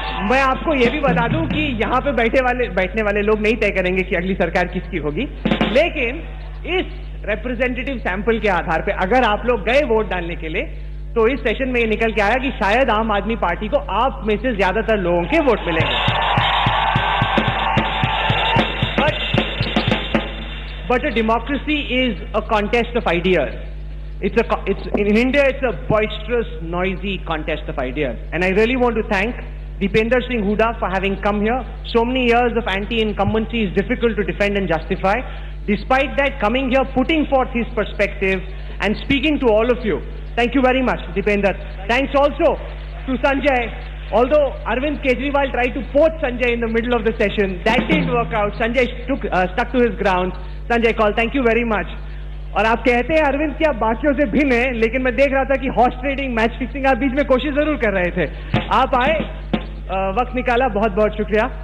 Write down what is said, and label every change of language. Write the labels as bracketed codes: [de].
[hi] मैं आपको यह भी बता दूं कि यहां पे बैठने वाले लोग नहीं तय करेंगे कि अगली सरकार किसकी होगी, लेकिन इस रिप्रेजेंटेटिव सैंपल के आधार पे अगर आप लोग गए वोट डालने के लिए, तो इस सेशन में ये निकल के आया कि शायद आम आदमी पार्टी को आप में से ज्यादातर लोगों के वोट मिलेंगे. [en] But a democracy is a contest of ideas. In India, it's a boisterous, noisy contest of ideas. And I really want to thank Deepinder Singh Hooda for having come here. So many years of anti-incumbency is difficult to defend and justify. Despite that, coming here, putting forth his perspective and speaking to all of you. Thank you very much, Deepinder. Thanks also to Sanjay. Although Arvind Kejriwal tried to poach Sanjay in the middle of the session, that didn't work out. Sanjay stuck to his grounds. Sanjay Kaul, thank you very much. [hi] और आप कहते हैं अरविंद कि आप बाकियों से भिन्न हैं, लेकिन मैं देख रहा था कि हॉर्स ट्रेडिंग, मैच फिक्सिंग आप बीच में कोशिश जरूर कर रहे थे. आप आए, वक्त निकाला, बहुत बहुत शुक्रिया.